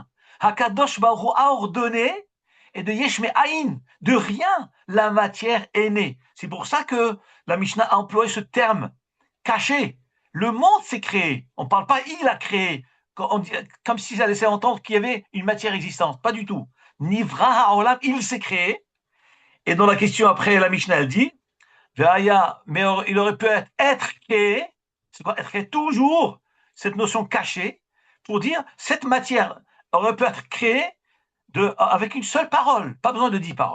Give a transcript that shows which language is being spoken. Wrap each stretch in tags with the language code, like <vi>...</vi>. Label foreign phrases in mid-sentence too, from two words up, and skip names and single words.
<he>הקדוש ברוך הוא</he> <fr>a ordonné, et de</fr> <he>יש מאין,</he> <fr>de rien, la matière est née. C'est pour ça que la Mishnah a employé ce terme caché. Le monde s'est créé. On ne parle pas il a créé, comme si ça laissait entendre qu'il y avait une matière existante. Pas du tout.</fr> <he>נברא העולם,</he> <fr>il s'est créé. Et dans la question après, la Mishnah elle dit, mais il aurait pu être créé. C'est quoi être créé? Toujours cette notion cachée pour dire cette matière aurait pu être créée avec une seule parole, pas besoin de 10 paroles.</fr>